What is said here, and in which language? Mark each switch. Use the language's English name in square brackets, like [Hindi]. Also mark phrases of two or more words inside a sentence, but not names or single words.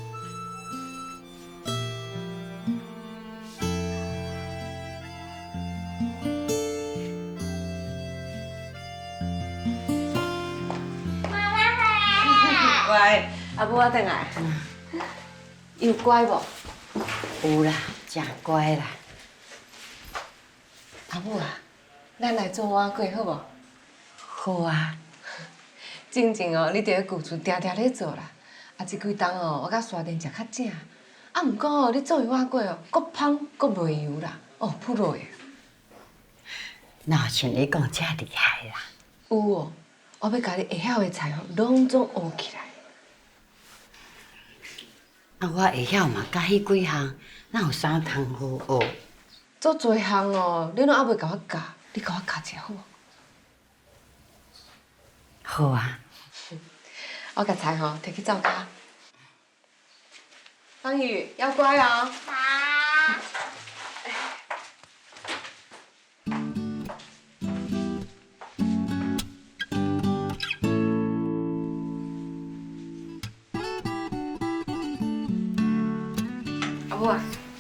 [Min Nan Chinese] 乖，阿母我回来。伊有乖无？有啦，真乖啦。阿母啊，咱来做碗粿好无？好啊。静静哦，你伫咧旧厝定定咧做啦。啊，即几冬哦，我甲沙田食较正。啊，毋过哦，你做的碗粿哦，佫芳佫袂油啦，哦，扑落去。哪像你讲遮厉害啦？有哦，我要甲你会晓的菜哦，拢总学起来。啊，我会晓嘛，甲迄几项，哪有啥通好学？做侪项哦，你拢还袂甲我教，你甲我教一下好无？好啊。我甲菜吼摕去灶骹。方宇，要乖哦。好。阿母啊。